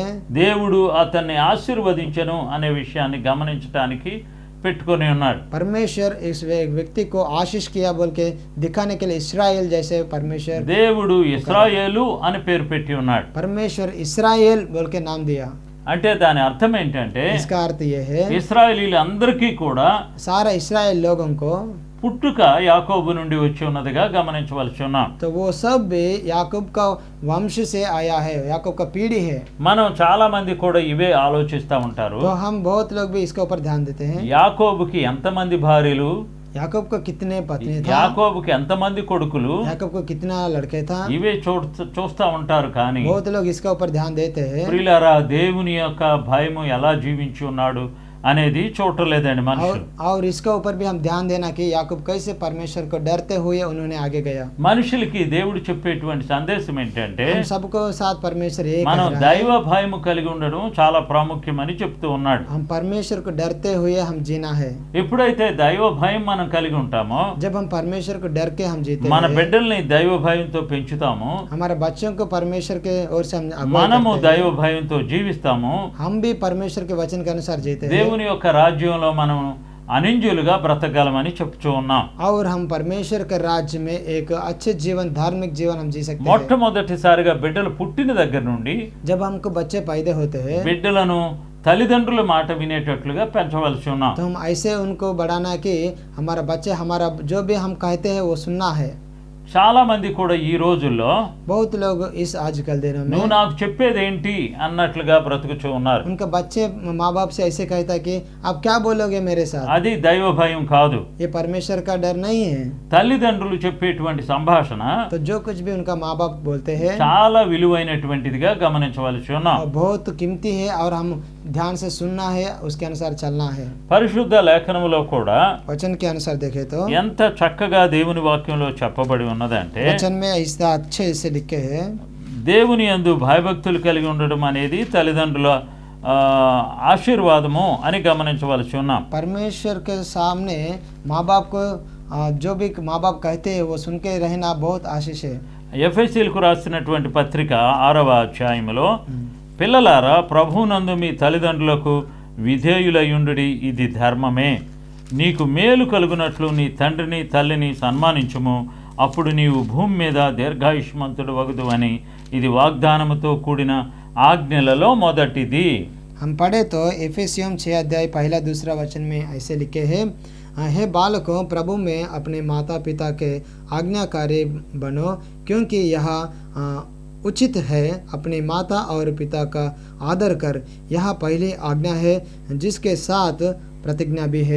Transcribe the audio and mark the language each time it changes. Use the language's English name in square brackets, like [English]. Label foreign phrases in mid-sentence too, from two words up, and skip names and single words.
[Telugu] దేవుడు అతన్ని ఆశీర్వదించను అనే విషయాన్ని గమనించడానికి పెట్టుకొని ఉన్నాడు. [Hindi] परमेश्वर इस व्यक्ति को आशीष किया बोल के दिखाने के लिए इस्राएल जैसे परमेश्वर [Telugu] దేవుడు ఇశ్రాయేలు అని పేరు పెట్టి ఉన్నాడు. [Hindi] परमेश्वर इस्राएल बोल के नाम दिया। [Telugu] అంటే దాని అర్థం ఏంటంటే [Hindi] इसका अर्थ ये है [Telugu] ఇశ్రాయేలీలందరికీ కూడా [Hindi] सारा इस्राएल लोगों को, [Telugu] పుట్టుక యాకోబు నుండి వచ్చి ఉన్నదిగా గమనించవలసి ఉన్నాం. [Hindi] तो वो सब भी याकूब का वंश से आया है, याकूब का पीढ़ी है। [Telugu] మనం చాలా మంది కూడా ఇవే ఆలోచిస్తూ ఉంటారు. [Hindi] तो हम बहुत लोग भी इसके ऊपर ध्यान देते हैं। [Telugu] యాకోబుకి ఎంతమంది భార్యలు, [Hindi] याकूब को कितने पत्नी था, [Telugu] యాకోబుకి ఎంతమంది కొడుకులు, [Hindi] याकूब को कितना लड़के था, [Telugu] ఇవే చూస్తా ఉంటారు. కానీ [Hindi] बहुत लोग इसके ऊपर ध्यान देते हैं। [Telugu] ప్రియులారా, దేవుని యొక్క భయము ఎలా జీవించి ఉన్నాడు అనేది చూడలేదండి మనుషులు. [Hindi] और इसके ऊपर भी हम ध्यान देना कि याकूब कैसे परमेश्वर को डरते हुए उन्होंने आगे गया। [Telugu] మనుషులకి దేవుడు చెప్పేటువంటి సందేశం ఏంటంటే [Hindi] हम सबको साथ परमेश्वर एक [Telugu] మనం [Hindi] कह रहा है, [Telugu] దైవ భయము కలిగి ఉండడం చాలా ప్రాముఖ్యమని చెప్తూ ఉన్నాడు. [Hindi] हम परमेश्वर को डरते हुए हम जीना है। [Telugu] ఎప్పుడైతే దైవ భయం మనం కలిగి ఉంటామో, [Hindi] जब हम परमेश्वर को डर के हम जीते [Telugu] మన [Hindi] हैं, [Telugu] బిడ్డల్ని దైవ భయంతో పెంచుతాము, [Hindi] हमारे बच्चों को परमेश्वर के ओर से हम अगुवाई [Telugu] మనము [Hindi] करते हैं। [Telugu] దైవ భయంతో జీవిస్తాము. [Hindi] हम भी परमेश्वर के वचन के अनुसार जीते हैं [Telugu] దేవుని యొక్క రాజ్యంలో మనం అనింజులుగా బ్రతకగలమని చెప్తూ ఉన్నాం. [Hindi] और हम परमेश्वर के राज्य में एक अच्छे जीवन, धार्मिक जीवन हम जी सकते हैं। [Telugu] మొట్టమొదటిసారిగా బిడ్డలు పుట్టిన దగ్గర నుండి [Hindi] जब हमको बच्चे पैदा होते हैं [Telugu] బిడ్డలను తల్లిదండ్రుల మాట వినేటట్లుగా పెంచవలసి ఉన్నాం. [Hindi] तो हम ऐसे उनको बढ़ाना कि हमारा बच्चे हमारा जो भी हम कहते हैं वो सुनना है। [Telugu] చాలా మంది కూడా ఈ రోజుల్లో [Hindi] बहुत लोग इस आजकल दिनों [Telugu] నువ్వు [Hindi] में [Telugu] నాకు చెప్పేదేంటి అన్నట్లుగా బ్రతుకుతూ ఉన్నారు. [Hindi] उनके बच्चे माँ बाप से ऐसे कहता है कि आप क्या बोलोगे मेरे साथ। [Telugu] అది దైవ భయం కాదు. [Hindi] ये परमेश्वर का डर नहीं है। [Telugu] తల్లిదండ్రులు చెప్పేటువంటి సంభాషణ [Hindi] तो जो कुछ भी उनका माँ बाप बोलते हैं [Telugu] చాలా విలువైనటువంటిదిగా గమనించవలసి ఉన్నాం. [Hindi] बहुत कीमती है और हम ध्यान से सुनना है, उसके अनुसार चलना है। [Telugu] పరిశుద్ధ లేఖనములో కూడా [Hindi] वचन के अनुसार देखे तो [Telugu] ఎంత చక్కగా దేవుని వాక్యంలో చెప్పబడి ఉన్నదంటే, [Hindi] वचन में ऐसा अच्छे से लिखे हैं, [Telugu] దేవుని యందు భయభక్తులు కలిగి ఉండడం అనేది తల్లిదండ్రుల ఆశీర్వాదము అని గమనించవలసి ఉన్నాం. [Hindi] परमेश्वर के सामने माँ बाप को जो भी माँ बाप कहते हैं वो सुन के रहना बहुत आशीष है। [Telugu] ఎఫెసీయులకు రాసినటువంటి పత్రిక 6వ అధ్యాయములో, పిల్లలారా ప్రభువునందు మీ తల్లిదండ్రులకు విధేయులయుండుడి, ఇది ధర్మమే. నీకు మేలు కలుగునట్లు నీ తండ్రిని తల్లిని సన్మానించుము, అప్పుడు నీవు భూమి మీద దీర్ఘాయుష్మంతుడు వగుదు అని ఇది వాగ్దానముతో కూడిన ఆజ్ఞలలో మొదటిది. [Hindi] हम पढ़े तो एफेसियम 6 अध्याय 1-2 वचन में ऐसे लिखे हैं, हे बालकों प्रभु में अपने माता पिता के आज्ञाकारी बनो, क्योंकि यह उचित है। अपनी माता और पिता का आदर कर, यह पहली आज्ञा है जिसके साथ प्रतिज्ञा भी है।